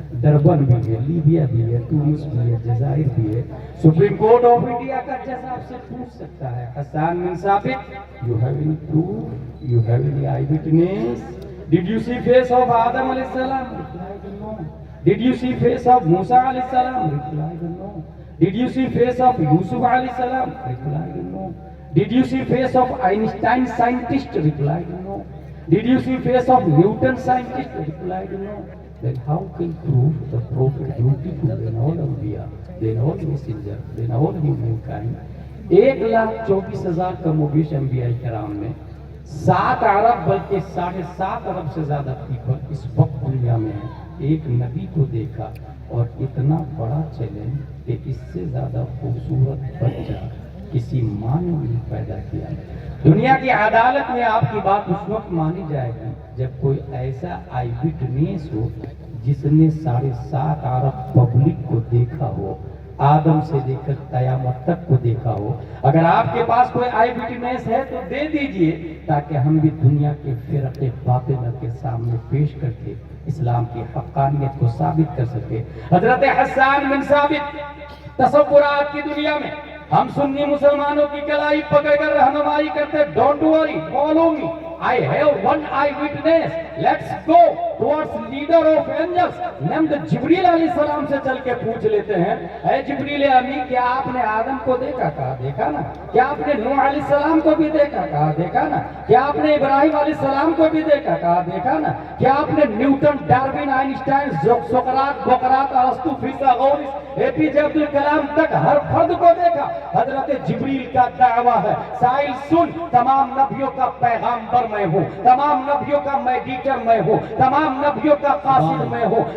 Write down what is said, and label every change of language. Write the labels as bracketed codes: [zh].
[ur] Urban بھی ہے، Libya بھی ہے، تونس بھی ہے، جزائر بھی ہے. سپریم کورٹ آف انڈیا کا جج آپ سے پوچھ سکتا ہے حسان بن ثابت، [en] You have any proof, you have any eyewitness, did you see face of Adam علیہ السلام؟ Did you see face of Musa alayhi salam? Replied no. Did you see face of Yusuf alayhi salam? Replied no. Did you see face of Einstein scientist? Replied no. Did you see face of Newton scientist? Replied no. Then how can prove the prophet beautiful than all Anbiya, than all messenger, than all humankind? [ur] 1,24,000 کم و بیش انبیاء کرام میں 7 ارب بلکہ 7.5 ارب سے زیادہ people اس وقت دنیا میں ہیں. ایک نبی کو دیکھا اور اتنا بڑا چیلنج کہ اس سے زیادہ خوبصورت بچہ کسی ماں نے نہیں پیدا کیا. دنیا کی عدالت میں آپ کی بات اس وقت مانی جائے گی جب کوئی ایسا آئی وٹنس ہو جس نے 7.5 ارب پبلک کو دیکھا ہو، آدم سے لے کر قیامت تک کو دیکھا ہو۔ اگر آپ کے پاس کوئی آئی وٹنس ہے تو دے دیجئے تاکہ ہم بھی دنیا کے فرقے باطنہ کے سامنے پیش کر کے اسلام کی حقانیت کو ثابت کر سکے۔ حضرت حسان بن ثابت تصورات کی دنیا میں ہم سنی مسلمانوں کی کلائی پکڑ کر رہنمائی کرتے، [en] Don't worry, follow me, I have one eyewitness. Let's go towards leader of angels. [ur] named جبریل علیہ السلام سے چل کے پوچھ لیتے ہیں، اے جبریل امی، کیا آپ نے آدم کو دیکھا؟ کہا دیکھا نا۔ کیا آپ نے نوح علیہ السلام کو بھی دیکھا؟ کہا دیکھا نا۔ کیا آپ نے ابراہیم علیہ السلام کو بھی دیکھا؟ کہا دیکھا نا۔ کیا آپ نے نیوٹن، ڈارون، آئنسٹائن، سقراط، بقراط، ارسطو، فیثاغورس، اے پی جے عبد الکلام تک ہر فرد کو دیکھا؟ حضرت جبریل کا دعویٰ ہے، سائل سن، تمام نبیوں کا پیغامبر میں ہوں، تمام نبیوں کا میڈیٹر میں ہوں، تمام نبیوں کا قاصد میں ہوں،